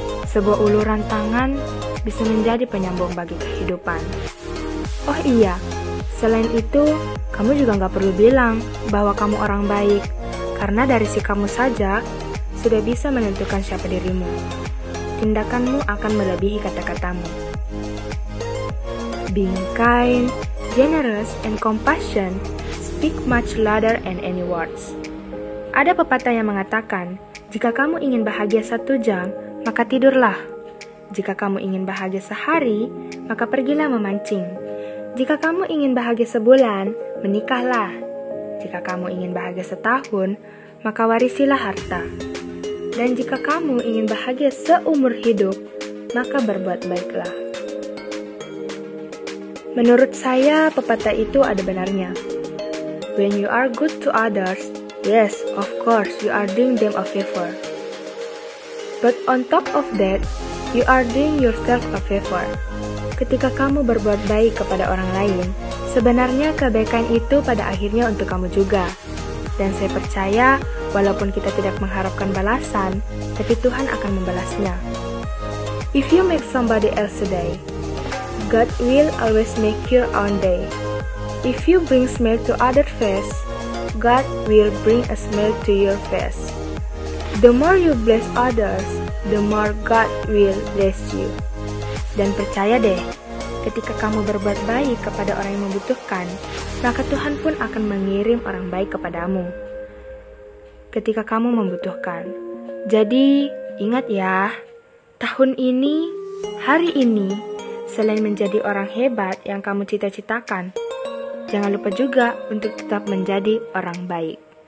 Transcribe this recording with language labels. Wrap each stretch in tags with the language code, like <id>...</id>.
<id>Sebuah uluran tangan bisa menjadi penyambung bagi kehidupan. Oh iya, selain itu, kamu juga gak perlu bilang bahwa kamu orang baik, karena dari sikapmu saja sudah bisa menentukan siapa dirimu. Tindakanmu akan melebihi kata-katamu.</id> <en>Being kind, generous, and compassion speak much louder than any words.</en> <id>Ada pepatah yang mengatakan, jika kamu ingin bahagia 1 jam, maka tidurlah. Jika kamu ingin bahagia sehari, maka pergilah memancing. Jika kamu ingin bahagia sebulan, menikahlah. Jika kamu ingin bahagia setahun, maka warisilah harta. Dan jika kamu ingin bahagia seumur hidup, maka berbuat baiklah. Menurut saya, pepatah itu ada benarnya.</id> <en>When you are good to others, yes, of course, you are doing them a favor. But on top of that, you are doing yourself a favor.</en> <id>ketika kamu berbuat baik kepada orang lain, sebenarnya kebaikan itu pada akhirnya untuk kamu juga. Dan saya percaya, walaupun kita tidak mengharapkan balasan, tapi Tuhan akan membalasnya.</id> <en>If you make somebody else day, God will always make your own day. If you bring smile to other face, God will bring a smile to your face. The more you bless others, the more God will bless you.</en> <id>Dan percaya deh, ketika kamu berbuat baik kepada orang yang membutuhkan, maka Tuhan pun akan mengirim orang baik kepadamu ketika kamu membutuhkan. Jadi, ingat ya, tahun ini, hari ini, selain menjadi orang hebat yang kamu cita-citakan, jangan lupa juga untuk tetap menjadi orang baik.</id>